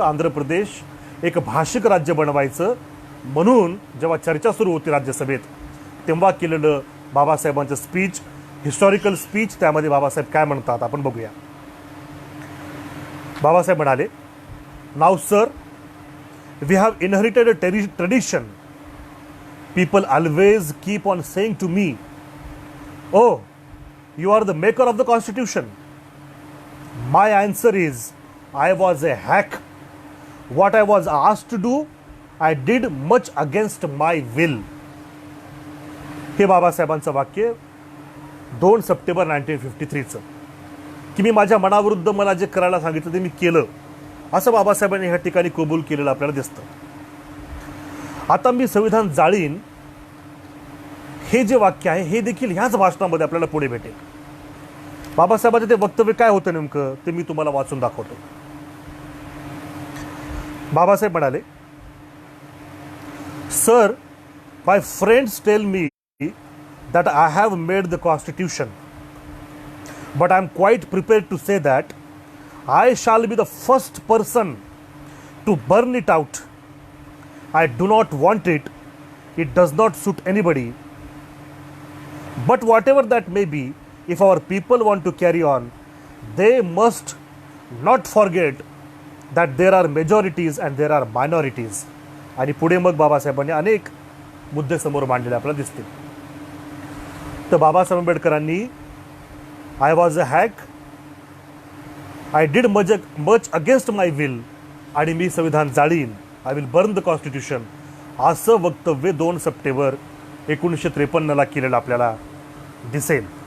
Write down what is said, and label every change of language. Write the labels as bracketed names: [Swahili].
[Marathi] आंध्र प्रदेश एक भाषिक राज्य बनवायचं म्हणून जेव्हा चर्चा सुरू होती राज्यसभेत, तेव्हा केलेलं बाबासाहेबांचं स्पीच, हिस्टॉरिकल स्पीच. त्यामध्ये बाबासाहेब काय म्हणतात आपण बघूया. बाबासाहेब म्हणाले, [English] Now sir, we have inherited a tradition. People always keep on saying to me, oh, you are the maker of the constitution. My answer is, I was a hack. What I was asked to do, I did much against my will. [Marathi] हे बाबासाहेबांचं वाक्य 2 September 1953चं, की मी माझ्या मनाविरुद्ध मला जे करायला सांगितलं ते मी केलं, असं बाबासाहेबांनी ह्या ठिकाणी कबूल केलेलं आपल्याला दिसतं. आता मी संविधान जाळीन हे जे वाक्य आहे हे देखील ह्याच भाषणामध्ये आपल्याला पुढे भेटेल. बाबासाहेबांचे ते वक्तव्य काय होतं नेमकं ते मी तुम्हाला वाचून दाखवतो. बाबासाहेब म्हणाले, [English] Sir, my friends tell me that I have made the constitution, but I am quite prepared to say that I shall be the first person to burn it out. I do not want it. It does not suit anybody. But whatever that may be, if our people want to carry on, they must not forget that there are majorities and there are minorities. [Marathi] आणि पुढे मग बाबासाहेबांनी अनेक मुद्दे समोर मांडलेले आपल्याला दिसतील. तर बाबासाहेब आंबेडकरांनी [English] I was a hack, I did much against my will, [Marathi] आणि मी संविधान जाळीन, [English] I will burn the constitution, [Marathi] असं वक्तव्य 2 सप्टेंबर 1953ला केलेलं आपल्याला दिसेल.